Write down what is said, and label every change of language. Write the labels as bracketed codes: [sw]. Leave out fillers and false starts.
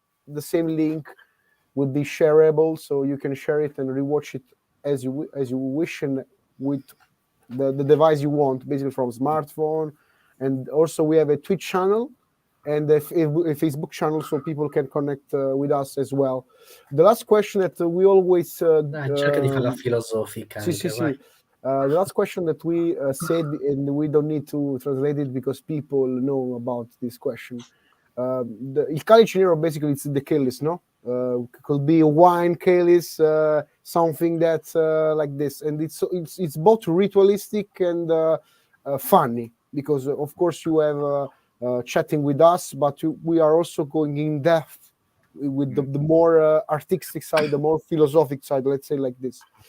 [en] The same link will be shareable, so you can share it and rewatch it as you wish, and with the device you want, basically from smartphone. And also we have a Twitch channel and a Facebook channel, so people can connect with us as well. The last question that we always [it] cerca di farla filosofica. [en] The last question that we said, and we don't need to translate it because people know about this question. Il Calice Nero, basically, it's the Calice, no? Could be a wine Calice, something that's like this, and it's both ritualistic and funny, because of course you have chatting with us, but we are also going in depth with the more artistic side, the more philosophic side, let's say like this.